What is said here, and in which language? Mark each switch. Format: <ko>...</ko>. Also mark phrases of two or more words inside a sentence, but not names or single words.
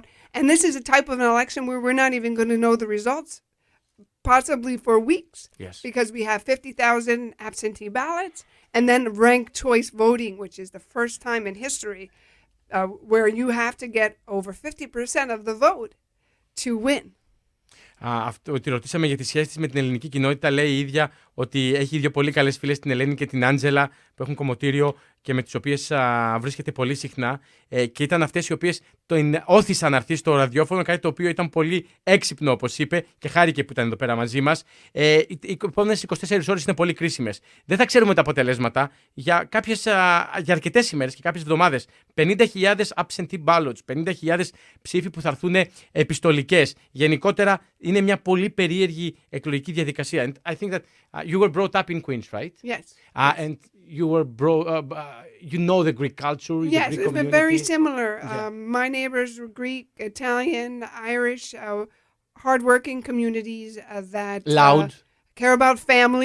<en>And this is a type of an election where we're not even going to know the results, possibly for weeks. Yes. Because we have 50,000 absentee ballots, and then ranked choice voting, which is the first time in history where you have to get over 50% of the vote to win.</en> <el>Αυτό, τη ρωτήσαμε για τη σχέση της με την ελληνική κοινότητα. Λέει η ίδια ότι έχει δύο πολύ καλές φίλες, την Ελένη και την Άντζελα, που έχουν κομμωτήριο και με τις οποίες βρίσκεται πολύ συχνά. Και ήταν αυτές οι οποίες τον όθησαν να έρθει στο ραδιόφωνο, κάτι το οποίο ήταν πολύ έξυπνο, όπως είπε, και χάρηκε που ήταν εδώ πέρα μαζί μας. Οι επόμενες 24 ώρες είναι πολύ κρίσιμες. Δεν θα ξέρουμε τα αποτελέσματα για αρκετές ημέρες και κάποιες εβδομάδες. 50.000</el> <en>absentee ballots,</en> <el>50.000 ψήφοι που θα έρθουν επιστολικές. Γενικότερα είναι μια πολύ περίεργη εκλογική διαδικασία.</el> <en>And I think that you were brought up in Queens, right? Yes. And you were you know the Greek culture. Yes, the Greek it's been community. very similar. Yeah. My neighbors were Greek, Italian, Irish, hardworking communities that Loud. Care about family</en>